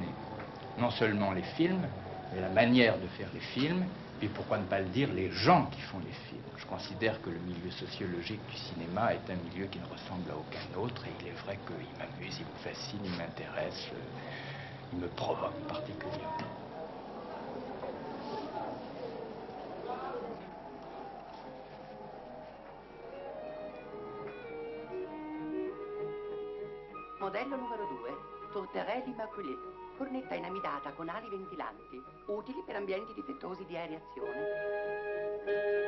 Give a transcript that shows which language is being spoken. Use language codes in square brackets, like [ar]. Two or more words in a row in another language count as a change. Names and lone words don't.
[fr] Non seulement les films, mais la manière de faire les films, puis pourquoi ne pas le dire, les gens qui font les films. Je considère que le milieu sociologique du cinéma est un milieu qui ne ressemble à aucun autre, et il est vrai qu'il m'amuse, il me fascine, il m'intéresse, il me provoque particulièrement. [it] Modello numero 2, Tourterelle Immaculée, cornetta inamidata con ali ventilanti, utili per ambienti difettosi di areazione.